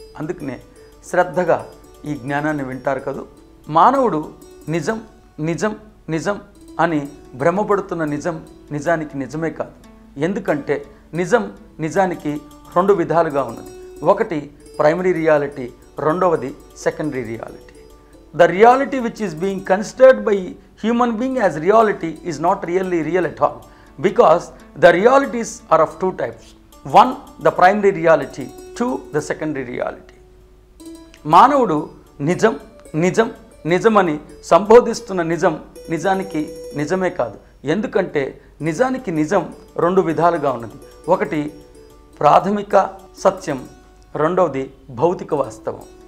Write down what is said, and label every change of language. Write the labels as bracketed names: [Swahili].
[Telugu] అందుకనే శ్రద్ధగా ఈ జ్ఞానాన్ని వింటారు కదూ. మానవుడు నిజం నిజం నిజం అని భ్రమపడుతున్న నిజం నిజానికి నిజమే కాదు. ఎందుకంటే నిజం నిజానికి రెండు విధాలుగా ఉన్నది. ఒకటి ప్రైమరీ రియాలిటీ, రెండవది secondary reality. [English] The reality which is being considered by human being as reality is not really real at all, because the realities are of two types. One, the primary reality. Two, the secondary reality. [Telugu] మానవుడు నిజం నిజం నిజమని సంబోధిస్తున్న నిజం నిజానికి నిజమే కాదు. ఎందుకంటే నిజానికి నిజం రెండు విధాలుగా ఉన్నది. ఒకటి ప్రాథమిక సత్యం, రెండవది భౌతిక వాస్తవం.